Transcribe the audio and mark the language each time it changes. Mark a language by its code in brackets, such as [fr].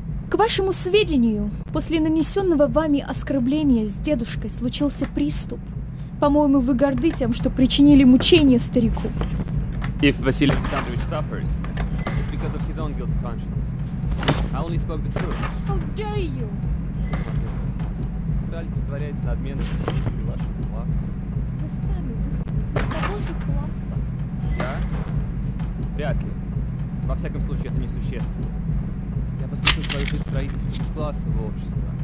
[ru] К вашему сведению, после нанесенного вами оскорбления с дедушкой случился приступ. По-моему, вы горды тем, что причинили мучения старику. [en] If Vasily Alexandrovich suffers, it's because of his own guilty conscience. I only spoke the truth. How dare you? [ru] Вы олицетворяете надменность, присущую вашему классу. Вы сами выходите из того же класса. Я? Вряд ли. Во всяком случае, это несущественно. Я посвятил свою жизнь строительству бесклассового общества.